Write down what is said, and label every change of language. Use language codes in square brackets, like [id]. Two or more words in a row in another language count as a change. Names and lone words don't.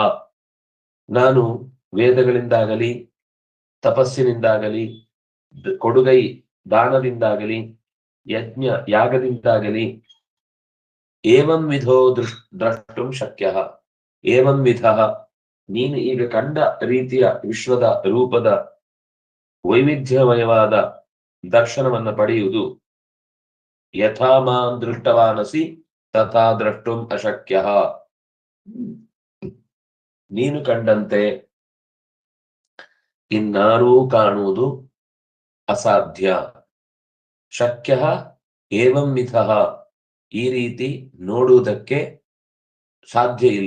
[kn] ನಾನು ವೇದಗಳಿಂದಾಗಲಿ, ತಪಸ್ಸಿನಿಂದಾಗಲಿ, ಕೊಡುಗೈ ದಾನದಿಂದಾಗಲಿ, ಯಜ್ಞ ಯಾಗದಿಂದಾಗಲಿ [sa] ಏವಂ ವಿಧೋ ದ್ರಷ್ಟುಂ ಶಕ್ಯ, ಏವಂ ವಿಧ, [kn] ನೀನು ಈಗ ಕಂಡ ರೀತಿಯ ವಿಶ್ವದ ರೂಪದ ವೈವಿಧ್ಯಮಯವಾದ ದರ್ಶನವನ್ನ ಪಡೆಯುವುದು [sa] ಯಥಾ ಮಾಂ ದೃಷ್ಟವಾನಸಿ ತಥಾ ದ್ರಷ್ಟುಂ ಅಶಕ್ಯ. [kn] ನೀನು ಕಂಡಂತೆ ಇನ್ನಾರೂ ಕಾಣುವುದು ಅಸಾಧ್ಯ. [sa] ಶಕ್ಯ ಏವಂ ವಿಧ, [kn] ಈ ರೀತಿ ನೋಡುವುದಕ್ಕೆ ಸಾಧ್ಯ ಇಲ್ಲ.